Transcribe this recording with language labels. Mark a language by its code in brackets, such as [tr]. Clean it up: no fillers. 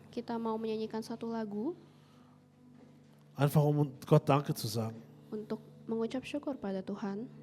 [id] Kita mau menyanyikan satu lagu [de] Einfach um Gott Danke zu sagen. [id] untuk mengucap syukur pada Tuhan,